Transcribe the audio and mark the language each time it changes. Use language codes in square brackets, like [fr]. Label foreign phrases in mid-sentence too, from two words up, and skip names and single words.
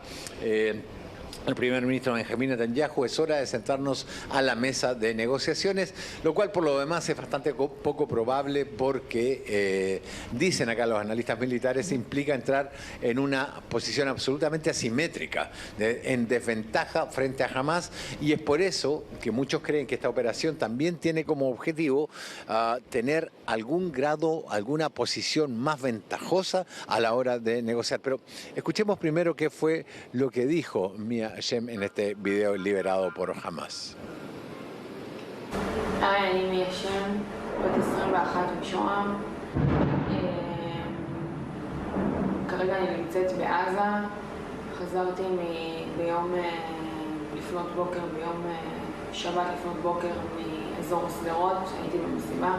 [es] el primer ministro Benjamín Netanyahu, es hora de sentarnos a la mesa de negociaciones, lo cual por lo demás es bastante poco probable porque, dicen acá los analistas militares, implica entrar en una posición absolutamente asimétrica, en desventaja frente a Hamás, y es por eso que muchos creen que esta operación también tiene como objetivo tener algún grado, alguna posición más ventajosa a la hora de negociar. Pero escuchemos primero qué fue lo que dijo Mia Shem en este video liberado por Hamas. [he] אני מיה שם, בת 21 משוהם. כרגע אני נמצאת בעזה. חזרתי ביום לפנות בוקר, ביום שבת לפנות בוקר מאזור שדרות, הייתי במסיבה.